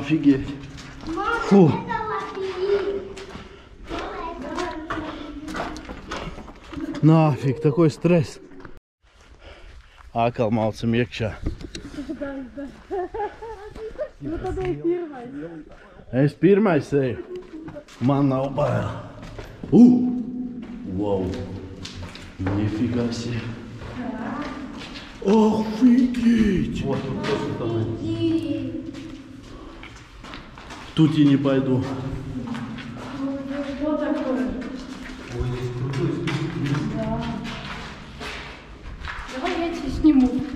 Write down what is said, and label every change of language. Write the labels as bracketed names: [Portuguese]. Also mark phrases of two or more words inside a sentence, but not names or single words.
[Russian] Офигеть. Мама, Фу. это лапи. Нафиг, такой стресс. Акал малцем якча. Ну тогда и первая. [Latvian] Es pirmais eju. Man nav bail. [Russian] Wow. Нифига себе. Офигеть. Вот тут тоже там. Тут я не пойду. Что такое? Давай я тебя сниму.